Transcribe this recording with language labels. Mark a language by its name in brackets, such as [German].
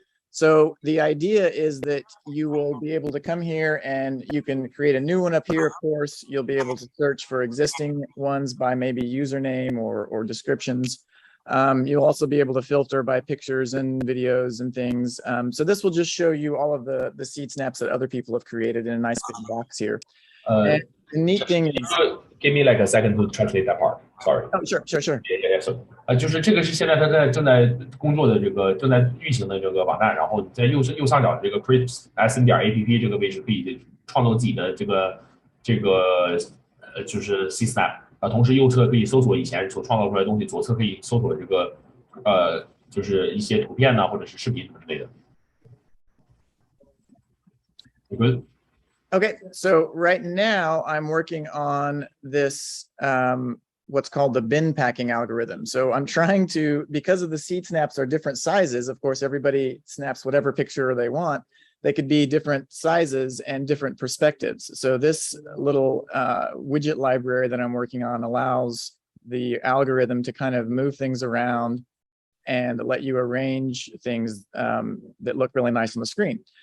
[English] So the idea is that you will be able to come here and you can create a new one up here. Of course, you'll be able to search for existing ones by maybe username or descriptions. You'll also be able to filter by pictures and videos and things. So this will just show you all of the seed snaps that other people have created in a nice big box here. And the neat thing is, give me like a second to translate that part. Sorry. Oh, sure. Yeah. [Chinese] 就是这个是现在它正在工作的这个正在运行的这个网站，然后在右上角这个 create sn.app 这个位置可以创造自己的这个就是 C snap 同时右侧可以搜索以前所创造出来的东西，左侧可以搜索这个就是一些图片呢或者是视频之类的。 [English] You good? Okay, so right now I'm working on this what's called the bin packing algorithm. So I'm trying to, because of the seed snaps are different sizes, of course, everybody snaps whatever picture they want. They could be different sizes and different perspectives. So this little widget library that I'm working on allows the algorithm to kind of move things around and let you arrange things that look really nice on the screen.